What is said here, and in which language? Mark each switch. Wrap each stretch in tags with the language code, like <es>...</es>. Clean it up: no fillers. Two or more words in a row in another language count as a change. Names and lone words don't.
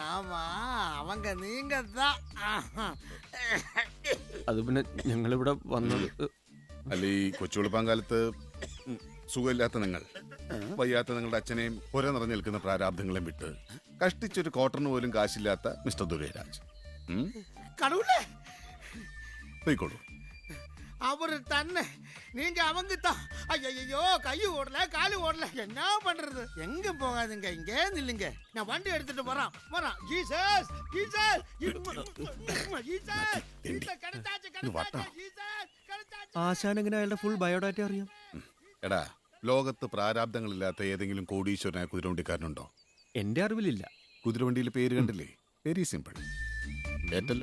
<ml>അത് പിന്നെ ഞങ്ങളിവിടെ വന്നത്. അല്ല, ഈ കൊച്ചുവെളുപ്പാൻ കാലത്ത് സുഖമില്ലാത്ത നിങ്ങൾ, വയ്യാത്ത നിങ്ങളുടെ അച്ഛനെയും പുര നിറഞ്ഞു നിൽക്കുന്ന പ്രാരാബ്ദങ്ങളെയും വിട്ട് കഷ്ടിച്ചൊരു ക്വാർട്ടറിന് പോലും കാശില്ലാത്ത മിസ്റ്റർ ദുരൈരാജ് പോയിക്കോളൂ.</ml> <ta>அவரு தன்னை நீங்க அவங்க தான். ஐயோ, கை ஓடல, காலு ஓடல, என்ன பண்றது? எங்க போகாதுங்க, இங்கே நில்லுங்க, நான் வண்டி எடுத்துட்டு வரான். ஜீசஸ், ஜீசஸ்,</ta> <ml>ആശാൻ എങ്ങനെ അയാളുടെ</ml> <en>full biodata</en> <ml>അറിയാം? എടാ, ലോകത്ത് പ്രാരാബ്ദങ്ങളില്ലാത്ത ഏതെങ്കിലും കോടീശ്വരനായ കുതിരവണ്ടിക്കാരനുണ്ടോ? എന്റെ അറിവിലില്ല. കുതിരവണ്ടിയിൽ പേര് കണ്ടില്ലേ?</ml> <en>very simple.</en> <ml>ഏറ്റല്ലോ</ml>